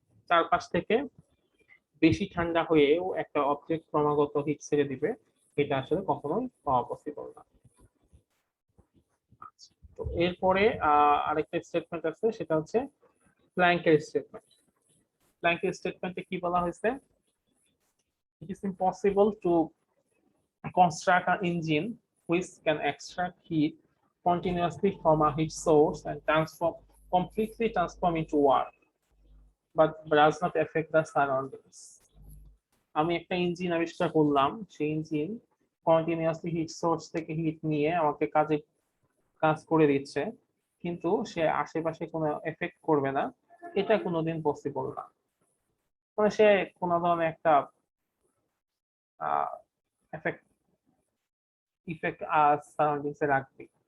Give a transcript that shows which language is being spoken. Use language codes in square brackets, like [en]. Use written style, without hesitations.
[bn] চারপাশ থেকে বেশি ঠান্ডা হয়েও একটা অবজেক্ট ক্রমাগত হিট ছেড়ে দিবে, এটা আসলে কখনোই পাওয়া পসিবল না। তো এরপরে আরেকটা স্টেটমেন্ট আছে, সেটা হচ্ছে প্ল্যাঙ্কের স্টেটমেন্ট। প্ল্যাঙ্কের স্টেটমেন্টে কি বলা হয়েছে? It is impossible to [en] construct an engine which can extract heat continuously from a heat source and completely transform into work, but does not affect the surroundings. [bn] আমি একটা ইঞ্জিন আবিষ্কার করলাম, সেই ইঞ্জিন কন্টিনিউয়াসলি হিট সোর্স থেকে hit নিয়ে আমাকে কাজ করে দিচ্ছে, কিন্তু সে আশেপাশে কোনো এফেক্ট করবে না, এটা কোনোদিন পসিবল না। মানে সে কোনো ধরনের একটা এফেক্ট সারাউন্ডিংস এ রাখবে।